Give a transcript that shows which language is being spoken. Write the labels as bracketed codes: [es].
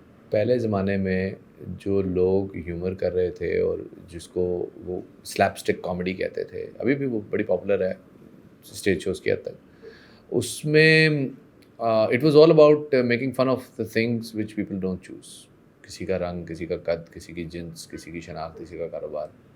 [ur] پہلے زمانے میں جو لوگ ہیومر کر رہے تھے اور جس کو وہ سلیپ اسٹک کامیڈی کہتے تھے، ابھی بھی وہ بڑی پاپولر ہے اسٹیج شوز کی حد تک، اس میں [en] it was all about making fun of the things which people don't choose. [ur] کسی کا رنگ, کسی کا قد, کسی کی جنس, کسی کی شناخت, کسی کا کاروبار.